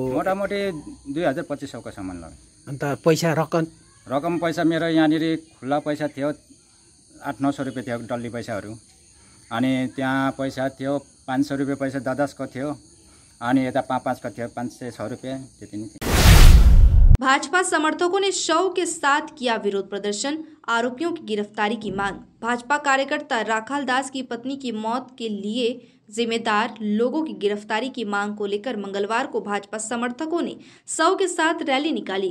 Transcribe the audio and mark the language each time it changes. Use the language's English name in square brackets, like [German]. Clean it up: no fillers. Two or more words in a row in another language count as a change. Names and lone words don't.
[Nepali] मोटामोटी 2000-2500को सामान लग्यो। अन्त पैसा रकम पैसा मेरो यहाँनिर खुल्ला पैसा थियो 800-900 रुपियाँ थियो डल्ली पैसाहरू, अनि त्यहाँ पैसा थियो 500 रुपियाँ पैसा 10 को थियो, अनि यता 5-5 को थियो 500-600 रुपियाँ, त्यति नै थियो। [Hindi] भाजपा समर्थकों ने शव के साथ किया विरोध प्रदर्शन। आरोपियों की गिरफ्तारी की मांग। भाजपा कार्यकर्ता राखाल दास की पत्नी की मौत के लिए जिम्मेदार लोगों की गिरफ्तारी की मांग को लेकर मंगलवार को भाजपा समर्थकों ने शव के साथ रैली निकाली।